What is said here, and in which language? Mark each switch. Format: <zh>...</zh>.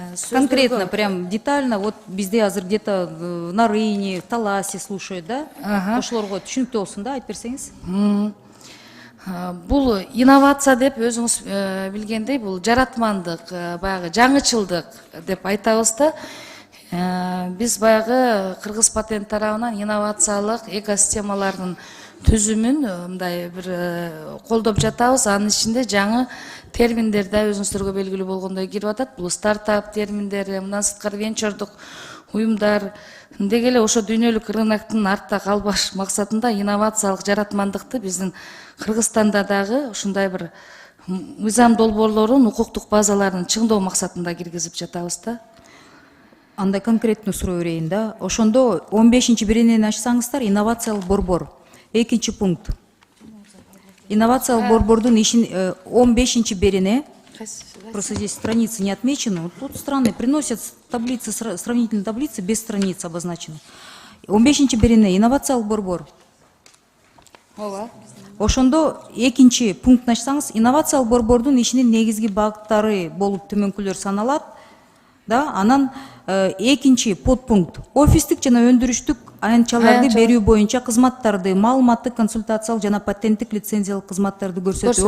<ru>Конкретно, прям детально, вот</ru> <ky>бизде азыр</ky> <ru>где-то на рынке, в Таласе слушают, да?</ru> <ky>Ошолорго түшүнүктүү болсун да, айтып берсеңиз. Бул инновация деп өзүңүз билгендей, бул жаратмандык, баягы жаңычылдык деп айтабыз да. Биз баягы Кыргыз патент тарабынан инновациялык экосистемалардын түзүмүн мындай бир колдоп жатабыз. Анын ичинде жаңы терминдер да өзүңүздөргө белгилүү болгондой кирип атат. Бул стартап терминдери, мындан сырткары венчурдук уюмдар, деги эле ошо дүйнөлүк рыноктун артта калбаш максатында инновациялык жаратмандыкты биздин Кыргызстанда дагы ушундай бир мыйзам долбоорлорун, укуктук базаларын чыңдоо максатында киргизип жатабыз да. Андай конкреттүү суроо берейин да. Ошондо 15-биринен ачсаңыздар, инновациялык борбор. 2-пункт. Инновациялык борбордун ишин 15-бирине,</ky> <ru>просто здесь страницы не отмечены. Вот тут страны приносят таблицы, сравнительные таблицы без страниц обозначены.</ru> <ky>15-бирине инновациялык борбор. Ошондо 2-пункт ачсаңыз, инновациялык борбордун ишинин негизги багыттары болуп төмөнкүлөр саналат. Да, анан 2 подпункт офистик жана өндүрүштүк аянтчаларды берүү боюнча кызматтарды, маалыматтык, консультациялык жана патенттик лицензиялык кызматтарды көрсөтүү.</ky>